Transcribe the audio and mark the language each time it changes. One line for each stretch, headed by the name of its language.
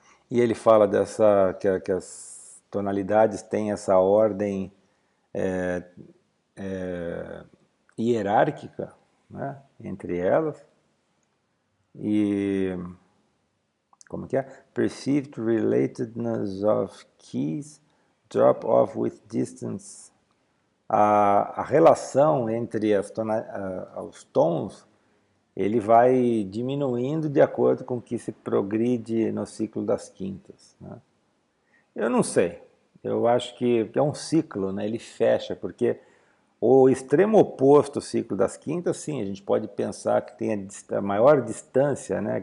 Portuguese: E ele fala que as tonalidades têm essa ordem é, hierárquica, né, entre elas, e como que é?
English: Perceived relatedness of keys drop off with distance.
Portuguese: A relação entre os tons, ele vai diminuindo de acordo com que se progride no ciclo das quintas, né? Eu não sei. Eu acho que é um ciclo, né? Ele fecha, porque o extremo oposto ao ciclo das quintas, sim, a gente pode pensar que tem a maior distância, né?